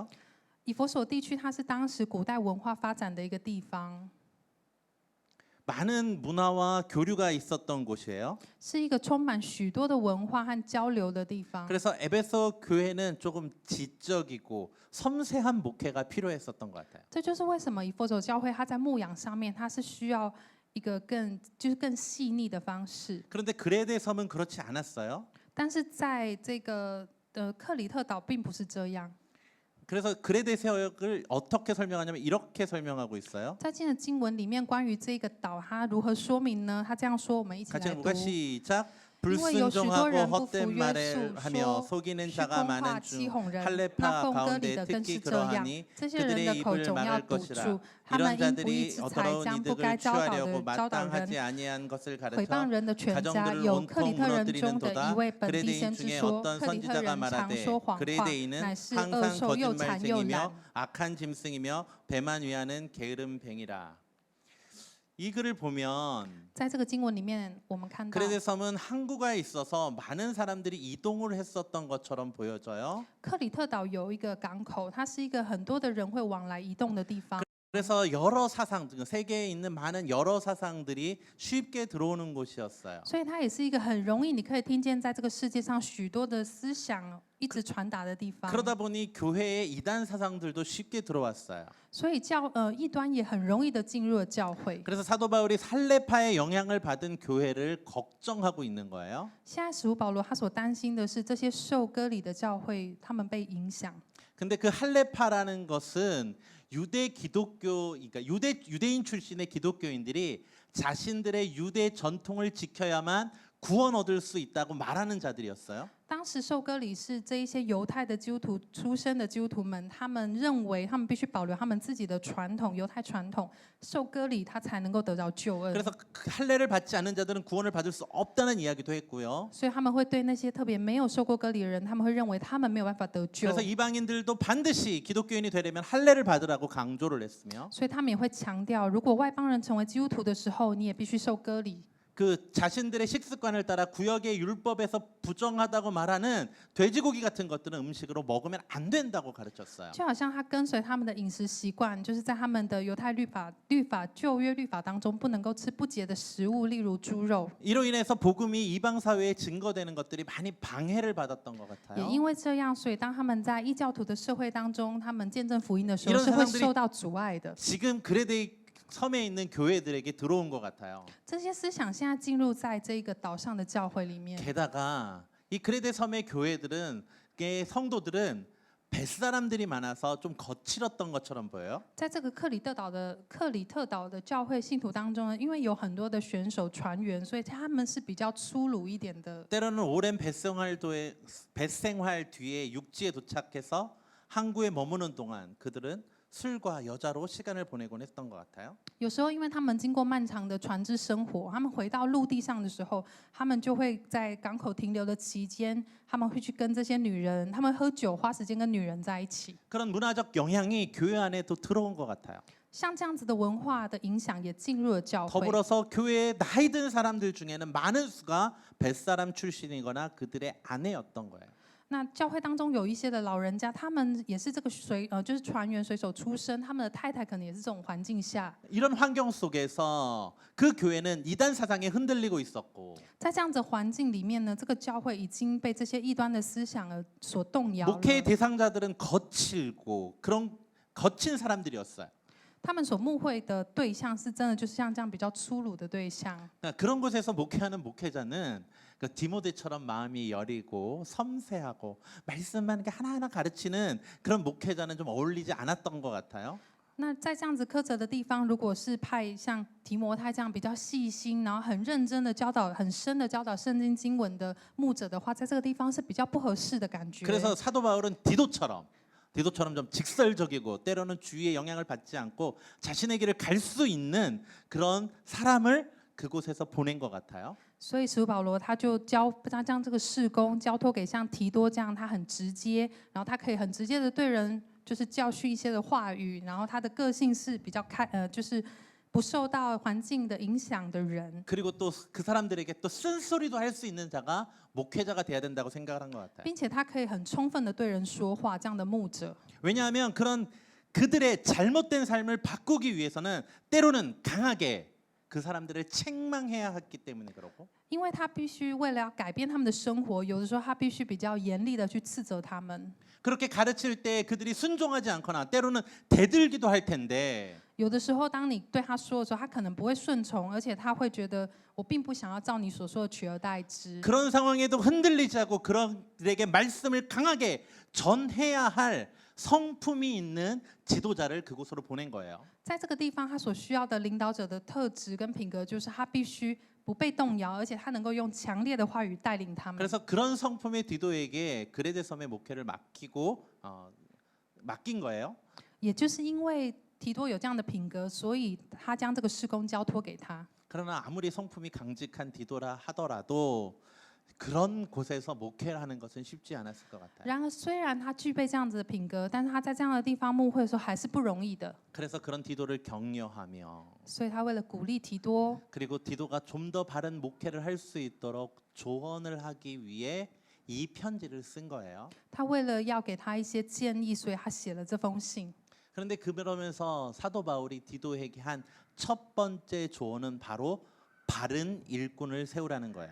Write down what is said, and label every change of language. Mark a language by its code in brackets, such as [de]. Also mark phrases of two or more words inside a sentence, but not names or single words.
[zh] 以弗所地区它是当时古代文化发展的一个地方， [ko] 많은 문화와 교류가 있었던 곳이에요. [zh] 是一个充满许多的文化和交流的地方。 [ko] 그래서 에베소 교회는 조금 지적이고 섬세한 목회가 필요했었던 것 같아요. [zh] 这就是为什么以弗所教会它在牧养上面，它是需要一个更细腻的方式。 [ko] 그런데 그레데 섬은 그렇지 않았어요. [zh] 但是在这个克里特岛并不是这样。 [ko] 그래서 그레데 세역을 어떻게 설명하냐면 이렇게 설명하고 있어요. [zh] 在今天的经文里面，关于这个岛，它如何说明呢？他这样说，我们一起 [ko] 같이 [zh] 来读 [ko] 읽어볼까? 시작. [zh] 因为有许多 [ko] 불순종하고 [zh] 人不 [ko] 헛된 [zh] 服约 [ko] 말을 [zh] 束， [ko] 하며 [zh] 说 [ko] 속이는 [zh] 虚 [ko] 자가 [zh] 空话 [ko] 많은 [zh] 欺 [ko] 중 [zh] 哄人。那 [ko] 할례파 [zh] 奉割礼 [ko] 가운데 [zh] 的更是 [ko] 특히 [zh] 这样， [ko] 그러하니 [zh] 这些人的 [ko] 그들의 [zh] 口 [ko] 입을 [zh] 总要 [ko] 막을 [zh] 堵 [ko] 것이라. [zh] 住，他 [ko] 이런 [zh] 们因不义 [ko] 자들이 [zh] 之财 [ko] 더러운 [zh] 将不该 [ko] 이득을 [zh] 教导 [ko] 취하려고 [zh] 的教导人 [ko] 마땅하지 아니한 것을 [zh] 毁谤 [ko] 가르쳐 [zh] 人的全家。 [ko] 가정들을 [zh] 有克里 [ko] 온통 [zh] 特人中 [ko] 무너뜨리는 [zh] 的一 [ko] 도다. [zh] 位本地 [ko] 그레데인 [zh] 先知 [ko] 중에 [zh] 说， [ko] 어떤 [zh] 克里特 [ko] 선지자가 [zh] 人常 [ko] 말하되 [zh] 说谎话， [ko] 그레데인은 [zh] 乃是恶 [ko] 항상 [zh] 兽又馋又懒。 [ko] 거짓말쟁이며 악한 짐승이며 배만 위하는 게으름뱅이라. 이 글을 보면 [zh] 在这个经文里面，我们看到 [ko] 그레데 섬은 항구가 있어서 많은 사람들이 이동을 했었던 것처럼 보여져요. [zh] 克里特岛有一个港口，它是一个很多的人会往来移动的地方。 [ko] 그래서 여러 사상, 세계에 있는 많은 여러 사상들이 쉽게 들어오는 곳이었어요. [zh] 所以它也是一个很容易，你可以听见在这个世界上许多的思想一直传达的地方。 [ko] 그러다 보니 교회에 이단 사상들도 쉽게 들어왔어요. [zh] 所以异端也很容易的进入了教会。 [ko] 그래서 사도 바울이 살레파의 영향을 받은 교회를 걱정하고 있는 거예요. [zh] 现在使徒保罗他所担心的是这些受割礼的教会，他们被影响。 [ko] 근데 그 할레파라는 것은 유대 기독교, 그러니까 유대인 출신의 기독교인들이 자신들의 유대 전통을 지켜야만 구원 얻을 수 있다고 말하는 자들이었어요. [zh] 当时受割礼是这一些犹太的基督徒出身的基督徒们，他们认为他们必须保留他们自己的传统，犹太传统，受割礼他才能够得到救恩。 [ko] 그래서 그 할례를 받지 않는 자들은 구원을 받을 수 없다는 이야기도 했고요. [zh] 所以他们会对那些特别没有受过割礼的人，他们会认为他们没有办法得救。 [ko] 그래서 이방인들도 반드시 기독교인이 되려면 할례를 받으라고 강조를 했으며 [zh] 所以他们也会强调，如果外邦人成为基督徒的时候，你也必须受割礼。 [ko] 그 자신들의 식습관을 따라 구역의 율법에서 부정하다고 말하는 돼지고기 같은 것들은 음식으로 먹으면 안 된다고 가르쳤어요. [zh] 就好像他跟随他们的饮食习惯，就是在他们的犹太律法旧约律法当中，不能够吃不洁的食物，例如猪肉。 [ko] 이로 인해서 복음이 이방 사회에 증거되는 것들이 많이 방해를 받았던 것 [zh] 也 [ko] 같아요. [zh] 因为这样，所以当他们在异教徒的社会当中，他们见证福音的时候， [ko] 이런 [zh] 是会 [ko] 사람들이 [zh] 受到阻碍的。 [ko] 지금 그레데 섬에 있는 교회들에게 들어온 것 같아요. [zh] 这些思想现在进入在这个岛上的教会里面。 [ko] 게다가 이 그레데 섬의 교회들은 성도들은 뱃사람들이 많아서 좀 거칠었던 것처럼 보여요. [zh] 在这个克里特岛的教会信徒当中呢，因为有很多的选手船员，所以他们是比较粗鲁一点的。 [ko] 때로는 오랜 뱃생활 뒤에 육지에 도착해서 항구에 머무는 동안 그들은 술과 여자로 시간을 보내곤 했던 것 같아요. [zh] 有时候，因为他们经过漫长的船只生活，他们回到陆地上的时候，他们就会在港口停留的期间，他们会去跟这些女人，他们喝酒，花时间跟女人在一起。 [ko] 그런 문화적 영향이 교회 안에도 들어온 것 같아요. [zh] 像这样子的文化的影响也进入了教会。 [ko] 더불어서 교회에 나이 든 사람들 중에는 많은 수가 뱃사람 출신이거나 그들의 아내였던 거예요. [zh] 那教会当中有一些的老人家，他们也是这个就是船员水手出身，他们的太太可能也是这种环境下。 [ko] 이런 환경 속에서 그 교회는 이단 사상에 흔들리고 있었고 [zh] 在这样子环境里面呢，这个教会已经被这些异端的思想而所动摇了。 [ko] 목회의 대상자들은 거칠고 그런 거친 사람들이었어요. [zh] 他们所牧会的对象是真的就是像这样比较粗鲁的对象。 [ko] 그러니까 그런 곳에서 목회하는 목회자는 그 디모데처럼 마음이 여리고 섬세하고 말씀만 이렇게 하나하나 가르치는 그런 목회자는 좀 어울리지 않았던 것 같아요. [zh] 那在这样子苛责的地方，如果是派像提摩太这样比较细心，然后很认真的教导、很深的教导圣经经文的牧者的话，在这个地方是比较不合适的感觉。 [ko] 그래서 사도 바울은 디도처럼 좀 직설적이고 때로는 주위의 영향을 받지 않고 자신의 길을 갈 수 있는 그런 사람을 그곳에서 보낸 것 같아요. [zh] 所以使徒保罗他将这个事工交托给像提多这样，他很直接，然后他可以很直接的对人就是教训一些的话语，然后他的个性是比较就是不受到环境的影响的人。 [ko] 그리고 또 그 사람들에게 또 쓴소리도 할 수 있는 자가 목회자가 돼야 된다고 생각을 한 것 같아요. [zh] 并且他可以很充分的对人说话，这样的牧者。 [ko] 왜냐하면 그런 그들의 잘못된 삶을 바꾸기 위해서는 때로는 강하게 그 사람들을 책망해야 했기 때문에 그러고 [zh] 因为他必须为了要改变他们的生活，有的时候他必须比较严厉的去斥责他们。 [ko] 그렇게 가르칠 때 그들이 순종하지 않거나 때로는 대들기도 할 텐데 [zh] 有的时候，当你对他说的时候，他可能不会顺从，而且他会觉得我并不想要照你所说的取而代之。 [ko] 그런 상황에도 흔들리지 않고 그들에게 말씀을 강하게 전해야 할 성품이 있는 지도자를 그곳으로 보낸 거예요. [zh] 在这个地方，他所需要的领导者的特质跟品格，就是他必须不被动摇，而且他能够用强烈的话语带领他们。 [ko] 그래서 그런 성품의 디도에게 그레데 섬의 목회를 맡긴 거예요. [zh] 也就是因为提多有这样的品格，所以他将这个事工交托给他。 [ko] 그러나 아무리 성품이 강직한 디도라 하더라도 그런 곳에서 목회를 하는 것은 쉽지 않았을 것 같아요. [zh] 然而，虽然他具备这样子的品格，但是他在这样的地方牧会的时候还是不容易的。 [ko] 그래서 그런 디도를 격려하며 [zh] 所以他为了鼓励提多， [ko] 그리고 디도가 좀 더 바른 목회를 할 수 있도록 조언을 하기 위해 이 편지를 쓴 거예요. [zh] 他为了要给他一些建议，所以他写了这封信。 [ko] 그런데 그러면서 사도 바울이 디도에게 한 첫 번째 조언은 바로 바른 일꾼을 세우라는 거예요.